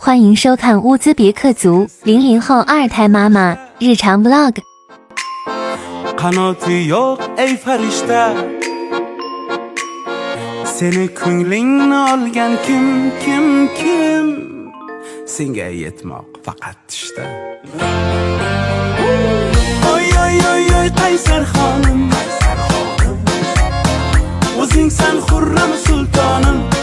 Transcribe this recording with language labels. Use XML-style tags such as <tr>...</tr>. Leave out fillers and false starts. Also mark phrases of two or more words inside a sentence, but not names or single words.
<zh>欢迎收看乌兹别克族00后二胎妈妈日常 vlog。</zh> <uz>Qanoti yo'q ey farishta, seni ko'nglingni olgan kim senga yetmoq faqat tushda. Oy oy oy oy qaysar xonim, o'zingsan xurram sultonim.</uz>